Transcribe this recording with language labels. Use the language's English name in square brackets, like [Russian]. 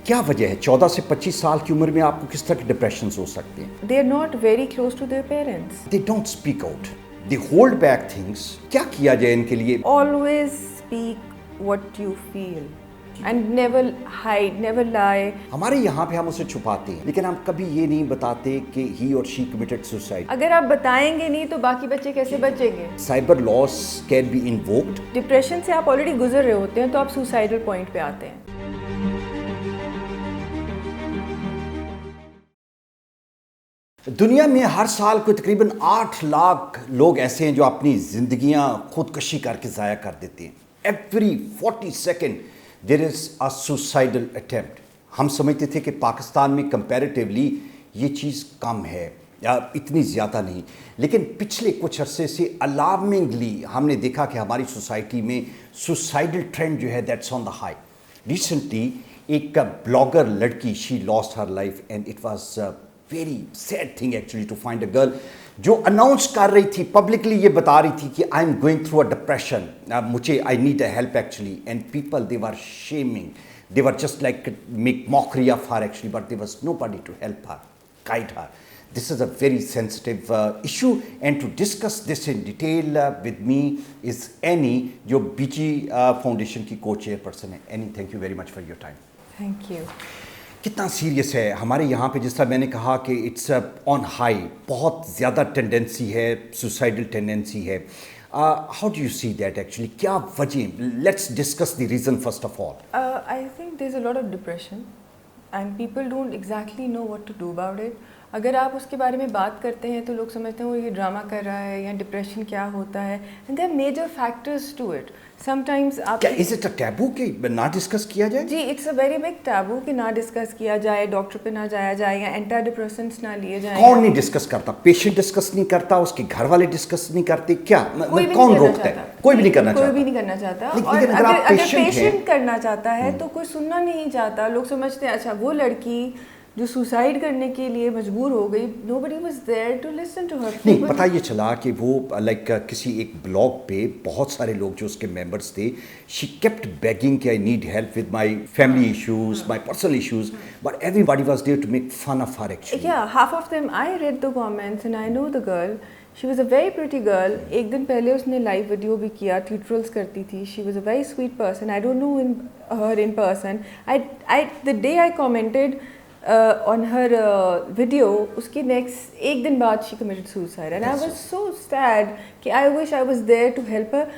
[Urdu] کیا وجہ ہے 14 سے 25 سال کی عمر میں آپ کو کس طرح کے ڈپریشنز ہو سکتے ہیں؟ [English] They are not very close to their parents. They don't speak out. They hold back things. [Urdu] کیا کیا جائے ان کے لیے؟ [English] Always speak what you feel and never hide, never lie. [Urdu] ہمارے یہاں پہ ہم اسے چھپاتے ہیں لیکن ہم کبھی یہ نہیں بتاتے کہ [English] he or she committed suicide. [Urdu] اگر آپ بتائیں گے نہیں تو باقی بچے کیسے بچیں گے؟ [English] Cyber laws can be invoked. [Urdu] Depression سے آپ آلریڈی گزر رہے ہوتے ہیں تو آپ سوسائڈل پوائنٹ پہ آتے ہیں. دنیا میں ہر سال کوئی تقریباً 8 لاکھ لوگ ایسے ہیں جو اپنی زندگیاں خودکشی کر کے ضائع کر دیتے ہیں. [English] Every 40 seconds there is a suicidal attempt. [Urdu] ہم سمجھتے تھے کہ پاکستان میں کمپیریٹیولی یہ چیز کم ہے یا اتنی زیادہ نہیں، لیکن پچھلے کچھ عرصے سے الارمنگلی ہم نے دیکھا کہ ہماری سوسائٹی میں سوسائڈل ٹرینڈ جو ہے [English] That's on the high. Recently ایک blogger لڑکی she lost her life and it was very sad thing actually to find a girl [Urdu] جو اناؤنس کر رہی تھی پبلکلی، یہ بتا رہی تھی کہ [English] I am going through a depression, مجھے I need a help actually, and people they were shaming, they were just like make mockery of her actually, but there was nobody to help her, guide her. This is a very sensitive issue, and to discuss this in detail with me is Annie, [Urdu] جو BG foundation کی co-chairperson ہے. [English] Annie, thank you very much for your time. Thank you. [Urdu] کتنا serious ہے ہمارے یہاں پہ، جس طرح میں نے کہا کہ [English] it's on high, [Urdu] بہت زیادہ ٹینڈنسی ہے، سوسائڈل ٹینڈنسی ہے. [English] How do you see that actually? [Urdu] کیا وجہ؟ [English] Let's discuss the reason first of all. I think there's a lot of depression and people don't exactly know what to do about it. [Urdu] اگر آپ اس کے بارے میں بات کرتے ہیں تو لوگ سمجھتے ہیں وہ یہ ڈرامہ کر رہا ہے یا ڈپریشن کیا ہوتا ہے. [English] And there are major factors to it. Sometimes آپ [Urdu] کیا [English] is it a taboo [Urdu] کہ نہ ڈسکس کیا جائے؟ جی [English] it's a very big taboo [Urdu] کہ نہ ڈسکس کیا جائے، ڈاکٹر پہ نہ جایا جائے یا اینٹی ڈپریسنٹس نہ لیے جائیں. کون نہیں ڈسکس کرتا؟ پیشنٹ ڈسکس نہیں کرتا، اس کے گھر والے ڈسکس نہیں کرتے، کیا کون روکتا ہے؟ کوئی بھی نہیں کرنا چاہتا. کوئی بھی نہیں کرنا چاہتا. اور لیکن اگر پیشنٹ پیشنٹ کرنا چاہتا ہے تو کوئی سننا نہیں چاہتا. لوگ سمجھتے ہیں اچھا وہ لڑکی جو سوسائڈ کرنے کے لیے مجبور ہو گئی، [English] nobody was there to listen to her. [Urdu] نہیں پتہ یہ چلا کہ وہ لائک کسی ایک بلاگ پہ بہت سارے لوگ جو اس کے ممبرس تھے، [English] she kept begging کہ I need help with my family issues, my personal issues, but everybody was there to make fun of her actually. Yeah, half of them, I read the comments and I know the girl. She was a very pretty girl. [Urdu] ایک دن پہلے اس نے live video بھی کیا، ٹیوٹرلس کرتی تھی. [English] She was a very sweet person. I don't know her in person. The day I commented on her video, [Urdu] اس کے next ایک دن بعد [English] she committed suicide and I was so sad کہ I wish I was there to help her.